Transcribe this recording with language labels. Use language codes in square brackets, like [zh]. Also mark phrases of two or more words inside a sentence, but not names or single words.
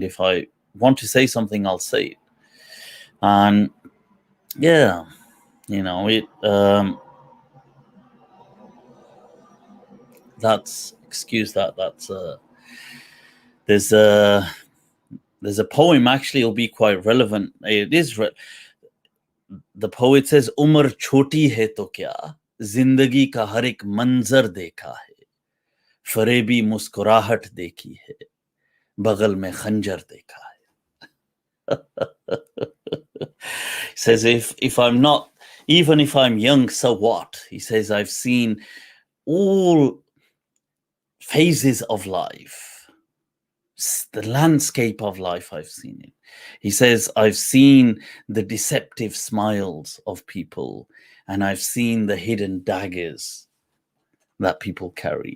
[en] If I want to say something, I'll say it. And yeah, that's, excuse that, that's there's a poem, actually, it'll be quite relevant. It is the poet says, [hi] उम्र छोटी है तो क्या, ज़िंदगी का हर एक मंज़र देखा है, फरेबी मुस्कुराहट देखी है, बगल में खंजर देखा है. [en] He says, if I'm not, even if I'm young, so what? He says, I've seen all phases of life, the landscape of life, I've seen it. He says, I've seen the deceptive smiles of people, and I've seen the hidden daggers that people carry.